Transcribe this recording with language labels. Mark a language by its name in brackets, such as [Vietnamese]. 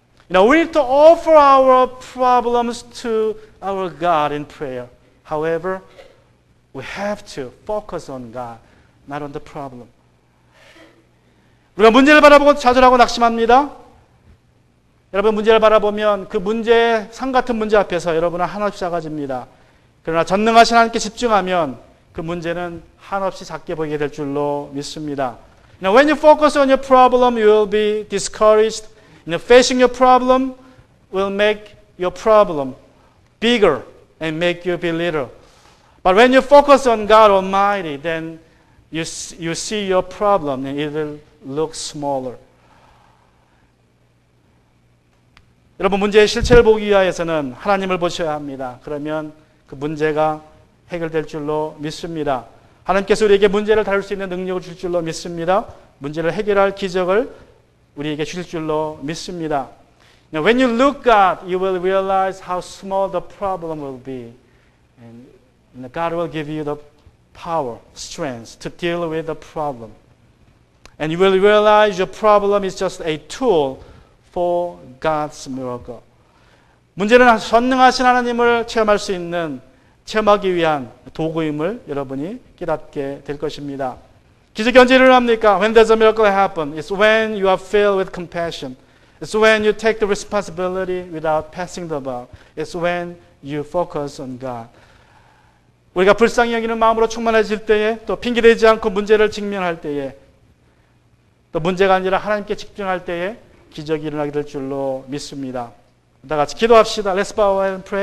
[English] We need to offer our problems to our God in prayer. However, we have to focus on God, not on the problem. [Korean] 우리가 문제를 바라보고 좌절하고 낙심합니다. 여러분 문제를 바라보면 그 문제의 산 같은 문제 앞에서 여러분은 한없이 작아집니다. 그러나 전능하신 하나님께 집중하면 그 문제는 한없이 작게 보이게 될 줄로 믿습니다. [English] Now, when you focus on your problem, you will be discouraged. Facing your problem will make your problem bigger and make you be little. But when you focus on God Almighty, then you see your problem and it will look smaller. [Korean] 여러분 문제의 실체를 보기 위해서는 하나님을 보셔야 합니다. 그러면 그 문제가 해결될 줄로 믿습니다. 하나님께서 우리에게 문제를 다룰 수 있는 능력을 줄 줄로 믿습니다. 문제를 해결할 기적을 우리에게 주실 줄로 믿습니다. [English] Now, when you look God, you will realize how small the problem will be. And God will give you the power, strength to deal with the problem. And you will realize your problem is just a tool for God's miracle. [Korean] 문제는 전능하신 하나님을 체험할 수 있는, 체험하기 위한 도구임을 여러분이 깨닫게 될 것입니다. 기적이 언제 일어납니까? [English] When does a miracle happen? It's when you are filled with compassion. It's when you take the responsibility without passing the buck. It's when you focus on God. [Korean] 우리가 불쌍히 여기는 마음으로 충만해질 때에, 또 핑계대지 않고 문제를 직면할 때에, 또 문제가 아니라 하나님께 집중할 때에 기적이 일어나게 될 줄로 믿습니다. 다 같이 기도합시다. [English] Let's bow and pray.